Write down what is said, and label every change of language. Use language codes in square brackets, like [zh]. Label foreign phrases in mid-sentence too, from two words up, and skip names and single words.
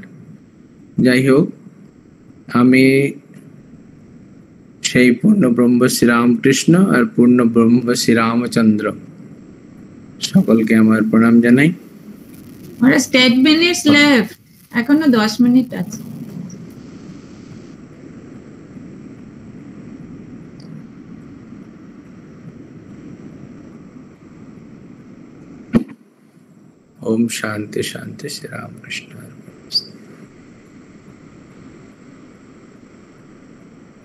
[bn] যাই হোক, আমি সেই পূর্ণ ব্রহ্ম শ্রীরামকৃষ্ণ আর পূর্ণ ব্রহ্ম শ্রীরামচন্দ্র সকলকে আমার প্রণাম জানাই। মহারাজ [en] 10 minutes left, [bn] এখনো 10 মিনিট আছে। [sa] ओम शांति शांति श्री राम कृष्ण।